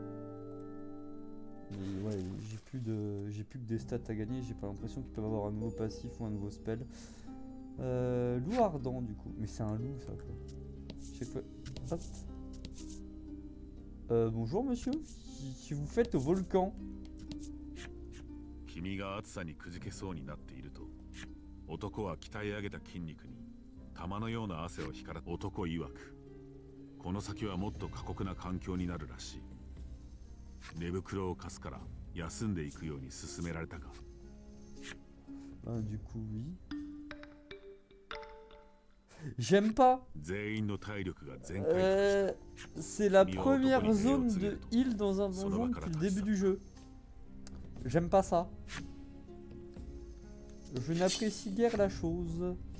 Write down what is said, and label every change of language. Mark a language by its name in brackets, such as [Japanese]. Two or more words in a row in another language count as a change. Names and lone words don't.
[French] Mais ouais, j'ai plus que des stats à gagner. J'ai pas l'impression qu'ils peuvent avoir un nouveau passif ou un nouveau spell. Loup ardent du coup. Mais c'est un loup ça quoi. Je sais quoi. Hop. Bonjour monsieur. Si vous faites au volcan. [Japanese] 君が暑さにくじけそうになっていると、男は鍛え上げた筋肉に玉のような汗を光ら男曰く、この先はもっと過酷な環境になるらしい。寝袋を貸すから休んでいくように勧められたか。 [French] Du coup oui. J'aime pas. C'est la première zone de heal dans un donjon depuis le début du jeu. J'aime pas ça. Je n'apprécie guère la chose.